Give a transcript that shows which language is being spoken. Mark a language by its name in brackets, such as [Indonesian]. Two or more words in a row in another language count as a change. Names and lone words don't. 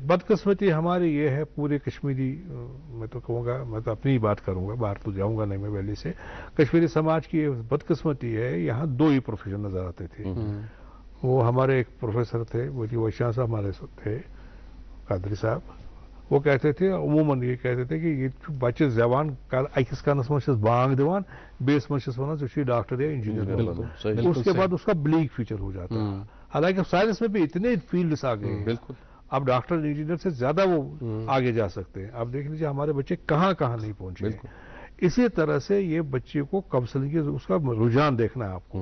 [Urdu] بدقسمتی ہماری یہ ہے پورے کشمیری, میں تو کہوں گا, میں تو اپنی ہی بات کروں گا, باہر تو جاؤں گا نہیں میں ویلی سے. کشمیری سماج کی بدقسمتی ہے, یہاں 2 ہی پروفیشن نظر آتے تھے. وہ ہمارے ایک پروفیسر تھے, وہ ویشاں صاحب ہمارے تھے, قادری صاحب, وہ کہتے تھے عموماً یہ کہتے تھے کہ یہ بچے زبان [Kashmiri] اکس کانس من بانگ دان, بیس من ونان [Urdu] ڈاکٹر یا انجینئر. اس کے بعد اس کا [English] black future [Urdu] ہو جاتا ہے. حالانکہ سائنس میں بھی اتنے فیلڈس آ گئے ہیں, اب ڈاکٹر انجینئر سے زیادہ وہ آگے جا سکتے ہیں. اب دیکھ لیجیے ہمارے بچے کہاں نہیں پہنچے. اسی طرح سے یہ بچے کو کاؤنسلنگ کی اس کا رجحان دیکھنا ہے آپ کو.